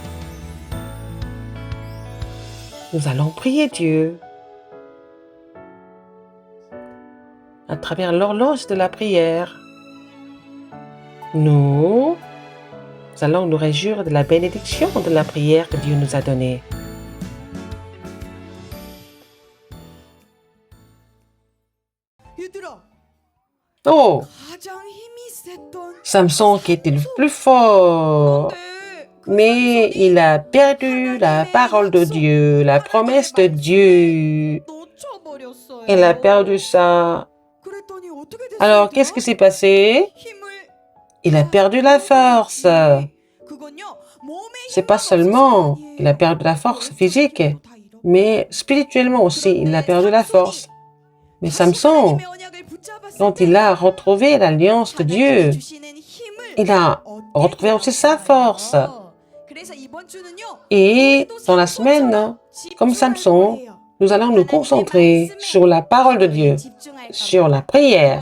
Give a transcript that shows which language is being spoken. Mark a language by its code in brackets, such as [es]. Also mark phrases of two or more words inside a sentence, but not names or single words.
[fr] Nous allons prier Dieu à travers l'horloge de la prière. Nous allons nous réjouir de la bénédiction de la prière que Dieu nous a donnée. [ko] 얘들아, Oh, 가장 힘이 셌던 [fr] Samson qui était le plus fort, mais il a perdu la parole de Dieu, la promesse de Dieu. [ko] 놓쳐버렸어요. [fr] Il a perdu ça. [ko] 그랬더니 어떻게 됐어요? [fr] Alors, qu'est-ce qui s'est passé? [ko] 힘을 [fr] Il a perdu la force. [ko] 그건요, 몸의 [fr] C'est pas [ko] 힘만 [fr] seulement [ko] 없어서가 [fr] qu'il a perdu la force physique, [ko] 아니에요. 다 잃어버려요. [fr] mais spirituellement aussi, il a perdu la force. Mais Samson, quand il a retrouvé l'alliance de Dieu, il a retrouvé aussi sa force. Et dans la semaine, comme Samson, nous allons nous concentrer sur la parole de Dieu, sur la prière.